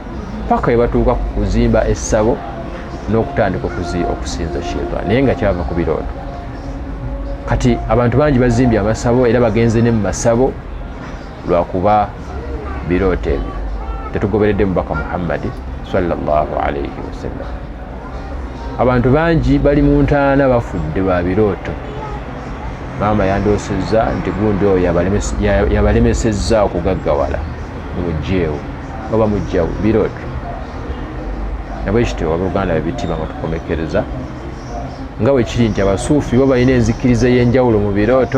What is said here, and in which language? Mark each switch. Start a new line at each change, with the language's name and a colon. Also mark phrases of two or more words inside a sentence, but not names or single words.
Ganda: paka batuuka ku kuzimba essabo n'okutandika okusinza shitaani, naye nga kyava ku birooto. kati abantu bangi bazimbye amasabo era bagenze ne mu masabo lwakuba birooto ebyo tetugoberedde mubaka Muhammadi
Arabic: صلى الله عليه وسلم.
Ganda: abantu bangi bali mu ntaana bafudde ba birooto. maama yandoosezza nti gundi oyo yabalemesezza okugaggawala mumugjeewo oba mujjawo, birooto. nabwe kityo abooluganda bebitima nga tukomekkereza nga bwe kiri nti abasuufi bo balina enzikiriza y'enjawulo mu birooto.